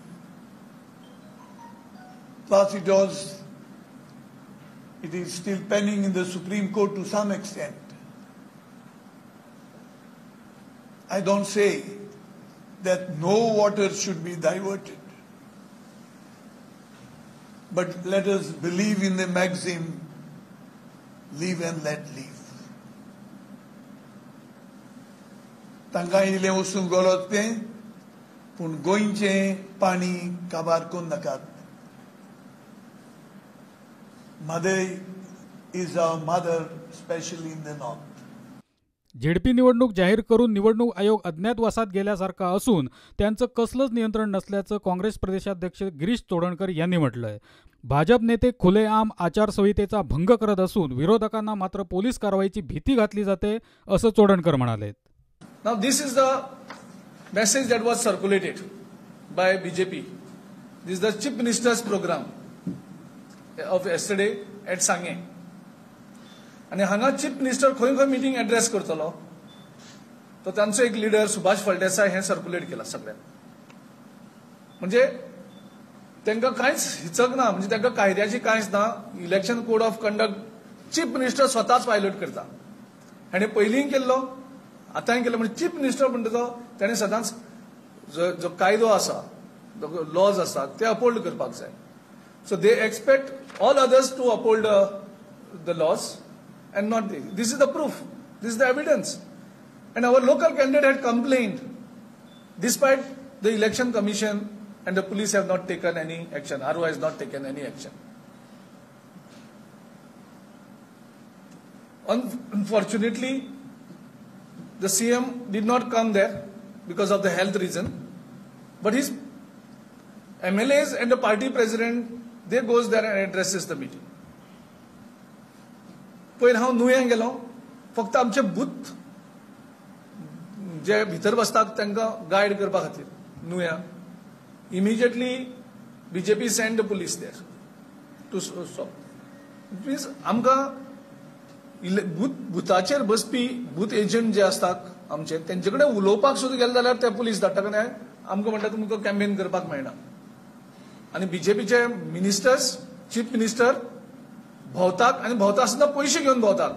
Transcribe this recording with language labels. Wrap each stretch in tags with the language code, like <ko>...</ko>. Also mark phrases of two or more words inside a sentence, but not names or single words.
<en>Plus it is still pending in the Supreme Court to some extent. I don't say that no water should be diverted. But let us believe in the maxim, live and let live.</en> <kok>तांकां इल्लें वचून गरज तें, पूण गोंयचें पाणी काबार करून नाकात.</kok> <en>Madai is our mother, especially in the north.</en> <mr>झेडपी निवडणूक जाहीर करून निवडणूक आयोग अज्ञातवासात गेल्यासारखा असून त्यांचं कसलंच नियंत्रण नसल्याचं काँग्रेस प्रदेशाध्यक्ष गिरीश सोडणकर यांनी म्हटलंय। भाजप नेते खुलेआम आचारसंहितेचा भंग करत असून विरोधकांना मात्र पोलीस कारवाईची भीती घातली जाते असं सोडणकर म्हणाले।</mr> <en>Now this is the message that was circulated by BJP. This is the Chief Minister's program of yesterday at Sange.</en> <kok>आणि हांगा</kok> <en>Chief Minister</en> <kok>खंय खंय</kok> <en>meeting address</en> <kok>करतलो तो तांचो एक लिडर सुभाष फळदेसाय हे सर्क्युलेट केला सगळ्यांक. म्हणजे तांकां कांयच हिचक ना, म्हणजे तांकां कायद्याची कांयच ना.</kok> <en>Election code of conduct Chief Minister</en> <kok>स्वताच वायलेट करता. हाणें पयलीं केल्लो, आतांय केलो. म्हणजे</kok> <en>Chief Minister</en> <kok>म्हणटा तो ताणें सदांच जो कायदो आसा, लॉज आसा ते अपहोल्ड करपाक जाय.</kok> <en>So they expect all others to uphold the laws. And not this is the proof, this is the evidence. And our local candidate had complained, despite the election commission and the police have not taken any action. RO has not taken any action. Unfortunately, the CM did not come there. because of the health reason. But his MLAs and the party president, they goes there and addresses the meeting.</en> <kok>पयर हांव नुयें गेलो, फक्त आमचे बूथ जे भितर बसतात तांकां गायड करपा खातीर नुया.</kok> <en>इमिजिएटली BJP sent the police there to stop. It means</en> <kok>आमकां बुथाचेर बसपी बूथ एजंट जे असतात आमचे तेंचे कडेन उलोवपाक सुद्दां गेले जाल्यार ते पुलीस धाडटा आनी आमकां म्हणटा तुमकां कॅम्पेन करपाक मेळना. आनी BJPचे मिनिस्टर्स,</kok> <en>Chief Minister</en> <kok>भोंवतात आनी भोंवता आसतना पयशे घेवन भोंवतात.</kok>